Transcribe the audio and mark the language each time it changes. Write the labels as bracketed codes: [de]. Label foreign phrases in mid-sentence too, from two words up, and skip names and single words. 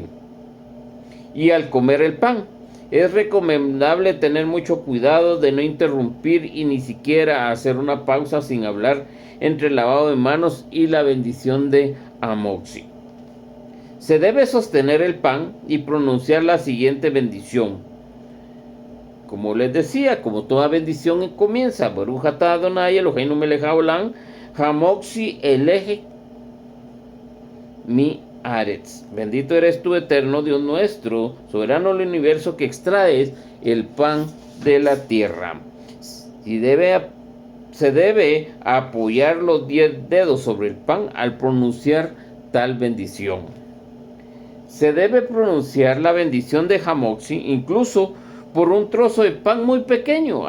[es] Y al comer el pan es recomendable tener mucho cuidado de no interrumpir y ni siquiera hacer una pausa sin hablar entre el lavado de manos y la bendición de Amotzi. Se debe sostener el pan y pronunciar la siguiente bendición. Como les decía, como toda bendición comienza, [he] ברוך אתה אדוני אלוהינו מלך העולם, המוציא לחם מן הארץ. [es] Bendito eres tú, eterno Dios nuestro, soberano del universo, que extraes el pan de la tierra. Se debe apoyar los 10 dedos sobre el pan al pronunciar tal bendición. Se debe pronunciar la bendición de Hamotzi incluso por un trozo de pan muy pequeño.